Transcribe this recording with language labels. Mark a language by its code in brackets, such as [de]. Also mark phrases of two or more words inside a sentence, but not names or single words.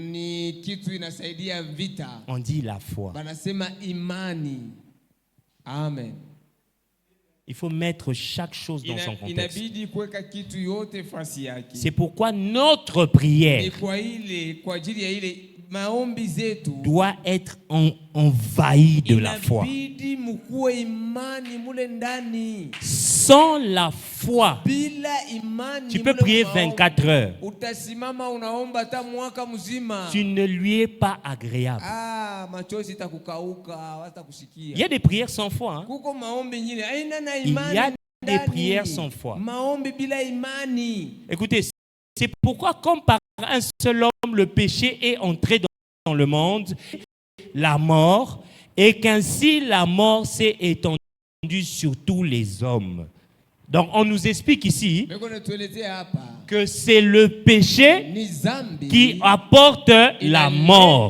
[fr] On dit la foi. Amen. Il faut mettre chaque chose dans son contexte. C'est pourquoi notre prière [sw] maombi zetu [fr] doit être envahi de la foi. [sw] inabidi mkuwe imani mule ndani. [fr] Sans la foi, [sw] Bila imani [fr] tu peux [sw] mule [fr] prier [sw] maombi, [fr] 24 heures. [sw] utasimama unaomba hata mwaka mzima. [fr] Tu ne lui es pas agréable. [sw] Machozi itakukauka, [fr] Il y [sw] hatakusikia. [fr] a des prières sans foi. Hein? [sw] Kuko maombi nyingine aina na [fr] Il y a [sw] imani. [fr] des prières sans foi. [sw] Maombi bila imani. [fr] Écoutez, c'est pourquoi comme par un seul homme le péché est entré dans le monde, la mort, et qu'ainsi la mort s'est étendue sur tous les hommes. Donc on nous explique ici que c'est le péché qui apporte la mort.